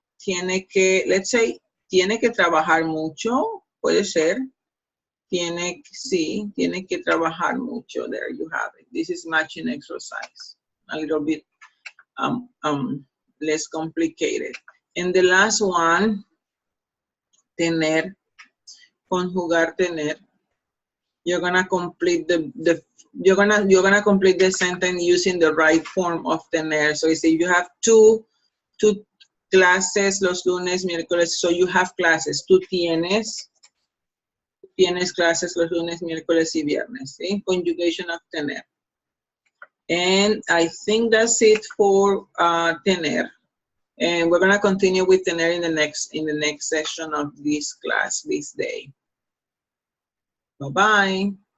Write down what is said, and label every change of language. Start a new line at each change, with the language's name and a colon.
Spanish: Tiene que,
English: let's say,
Spanish: tiene que trabajar mucho, puede ser. Tiene que trabajar mucho.
English: There you have it. This is matching exercise. A little bit less complicated. And the last one, tener, conjugar tener. You're gonna complete you're gonna complete the sentence using the right form of tener. So if you have two classes
Spanish: los lunes, miércoles,
English: so you have classes.
Spanish: Tú tienes clases los lunes, miércoles y viernes. ¿Sí?
English: Conjugation of tener. And I think that's it for tener. And we're gonna continue with tener in the next session of this class this day. Bye-bye.